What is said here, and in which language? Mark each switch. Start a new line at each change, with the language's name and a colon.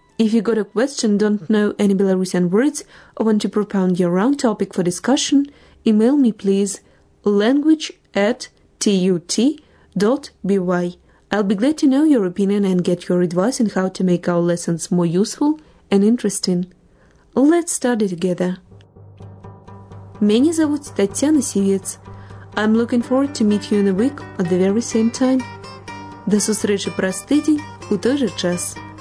English: If you got a question, don't know any Belarusian words, or want to propound your own topic for discussion, email me please language@tut.by. I'll be glad to know your opinion and get your advice on how to make our lessons more useful and interesting. Let's study together.
Russian: Меня зовут Татьяна Сивец.
English: I'm looking forward to meet you in a week at the very same time.
Belarusian: До встречи через тыдень у той же час.